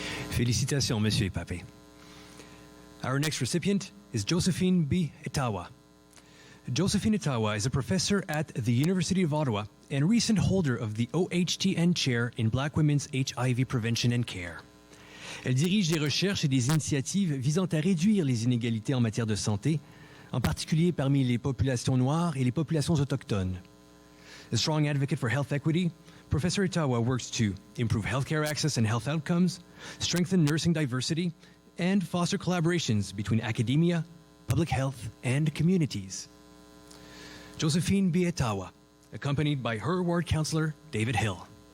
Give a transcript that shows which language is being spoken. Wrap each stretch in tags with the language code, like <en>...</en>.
<fr>Félicitations, Monsieur Epapé.</fr> <en>Our next recipient is Josephine B. Etawa. Josephine Etawa is a professor at the University of Ottawa and recent holder of the OHTN Chair in Black Women's HIV Prevention and Care.</en> <fr>Elle dirige des recherches et des initiatives visant à réduire les inégalités en matière de santé, en particulier parmi les populations noires et les populations autochtones.</fr> <en>A strong advocate for health equity, Professor Etawa works to improve healthcare access and health outcomes, strengthen nursing diversity, and foster collaborations between academia, public health, and communities. Josephine B. Etawa, accompanied by her ward councillor, David Hill.</en>